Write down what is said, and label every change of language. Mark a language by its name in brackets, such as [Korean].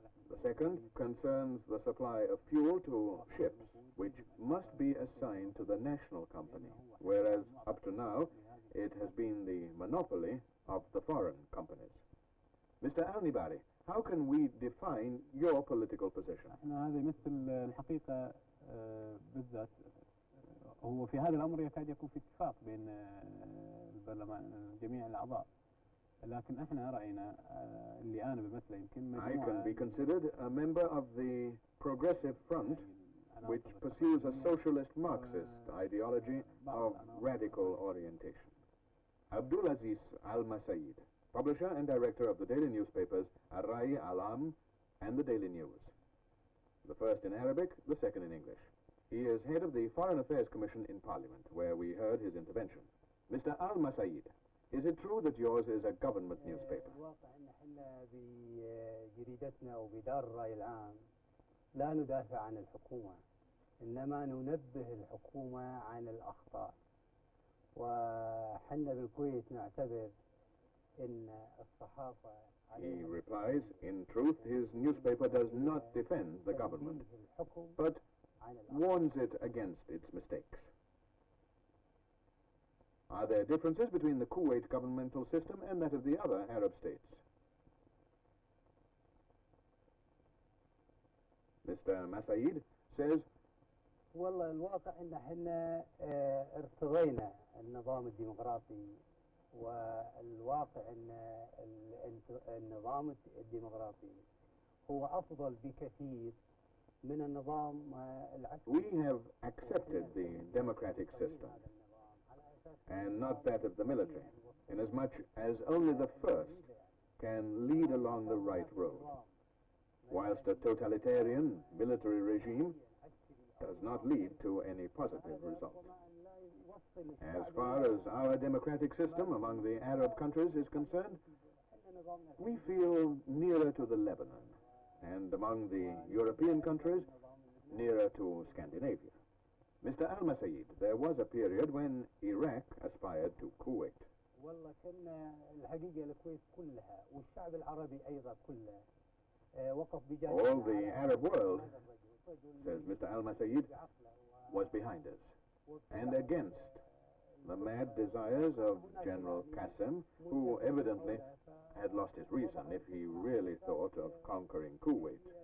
[English] The second concerns the supply of fuel to ships, which must be assigned to the national company, whereas up to now it has been the monopoly of the foreign companies. Mr. al-Nibari, how can we define your political position? [Arabic] هذا يمثل الحقيقة بالذات هو في هذا الأمر يكاد يكون في اتفاق بين البرلمان جميع الأعضاء. لكن احنا رأينا اللي أنا بمثله يمكن [English] I can be considered a member of the Progressive Front, which pursues a socialist Marxist ideology of radical orientation. Abdulaziz Al-Masaid, publisher and director of the daily newspapers Ar-Rai Alam and the Daily News. The first in Arabic, the second in English. He is head of the Foreign Affairs Commission in Parliament, where we heard his intervention. Mr. Al-Masaid, is it true that yours is a government newspaper? [Arabic] الواقع ان احنا بجريدتنا وبدار الرأي العام لا ندافع عن الحكومة، انما ننبه الحكومة عن الاخطاء. وحنا بالكويت نعتبر ان الصحافة [English] He replies, in truth, his newspaper does not defend the government, but warns it against its mistakes. Are there differences between the Kuwait governmental system and that of the other Arab states? Mr. Masaid says, [Arabic] والله الواقع ان احنا ارتضينا النظام الديمقراطي، والواقع ان النظام الديمقراطي هو افضل بكثير من النظام العسكري. [English] We have accepted the democratic system and not that of the military, inasmuch as only the first can lead along the right road, whilst a totalitarian military regime does not lead to any positive result. As far as our democratic system among the Arab countries is concerned, we feel nearer to the Lebanon, and among the European countries, nearer to Scandinavia. Mr. Al-Masaid, there was a period when Iraq aspired to Kuwait. [Arabic] والله كنا الحقيقة الكويت كلها والشعب العربي أيضا كله وقف بجانب. [English] All the Arab world, says Mr. Al-Masaid, was behind us and against the mad desires of General Qasem, who evidently had lost his reason if he really thought of conquering Kuwait.